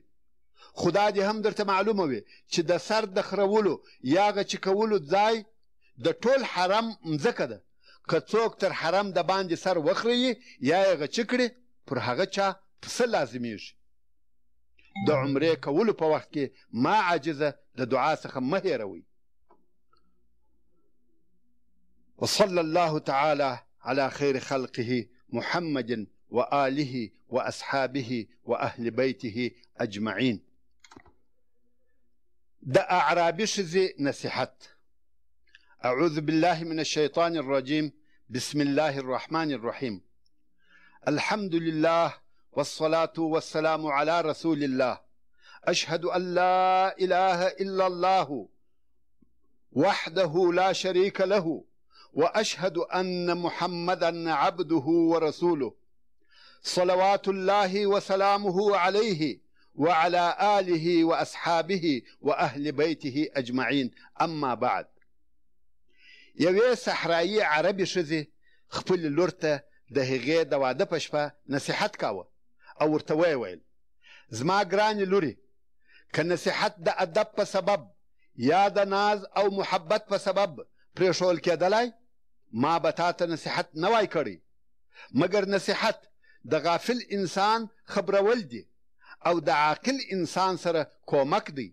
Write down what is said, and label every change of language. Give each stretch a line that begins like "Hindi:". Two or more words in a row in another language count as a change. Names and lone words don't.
Pashto: خو دا دې هم درته معلومه وي چې د سر د خرولو یا غچي کولو ځای د ټول حرم مځکه ده. که څوک تر حرم د باندې سر وخريي یا یې غچي کړي پر هغه چا پسه لازمیږي. د عمرې کولو په وخت کې ما عاجزه د دعا څخه مه هېروئ.
Arabic: وصلى الله تعالى على خير خلقه محمد وآله وأصحابه وأهل بيته أجمعين.
Pashto: د أعرابي ښځې نصيحت.
Arabic: أعوذ بالله من الشيطان الرجيم. بسم الله الرحمن الرحيم. الحمد لله والصلاة والسلام على رسول الله. أشهد أن لا إله إلا الله وحده لا شريك له وأشهد أن محمدا عبده ورسوله صلوات الله وسلامه عليه وعلى آله وأصحابه وأهل بيته أجمعين. أما بعد.
Pashto: یوې صحرایي عربي ښځې خپلې لور ته د هغې د واده په شپه نصیحت کاوه او ورته ویې ویل زما ګرانې لورې که نصیحت د ادب په سبب یا د ناز او محبت په سبب پرېښول کېدلی ما به تا ته نصیحت نه وای کړی مګر نصیحت د غافل انسان خبرول دي او د عاقل انسان سره کومک دی.